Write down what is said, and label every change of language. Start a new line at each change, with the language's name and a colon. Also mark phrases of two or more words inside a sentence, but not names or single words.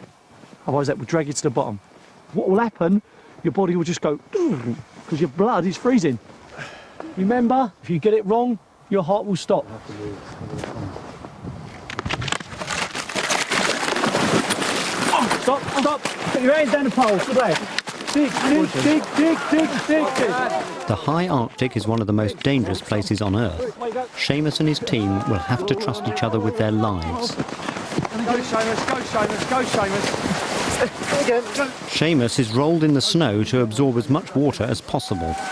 English: Otherwise that will drag you to the bottom. What will happen, your body will just go, because your blood is freezing. Remember, if you get it wrong, your heart will stop. Stop, stop. Put your hands down the poles, good lad. dig, dig, dig, dig, dig, dig, dig. The high Arctic is one of the most dangerous places on Earth. Seamus and his team will have to trust each other with their lives. Go, Seamus, go, Seamus, go, Seamus. Again, go. Seamus is rolled in the snow to absorb as much water as possible.